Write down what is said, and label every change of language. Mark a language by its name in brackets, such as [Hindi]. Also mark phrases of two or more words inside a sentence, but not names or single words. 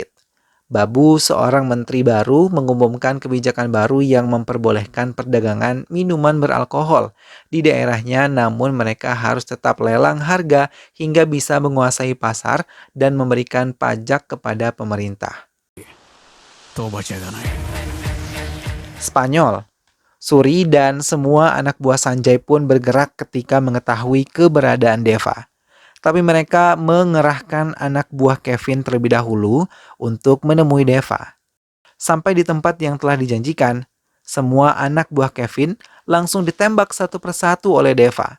[Indonesian] Babu, seorang menteri baru, mengumumkan kebijakan baru yang memperbolehkan perdagangan minuman beralkohol di daerahnya, namun mereka harus tetap lelang harga hingga bisa menguasai pasar dan memberikan pajak kepada pemerintah. [Hindi] तो बचेगा नहीं। [Indonesian] Spanyol, Suri dan semua anak buah Sanjay pun bergerak ketika mengetahui keberadaan Deva. Tapi mereka mengerahkan anak buah Kevin terlebih dahulu untuk menemui Deva. Sampai di tempat yang telah dijanjikan, semua anak buah Kevin langsung ditembak satu persatu oleh Deva.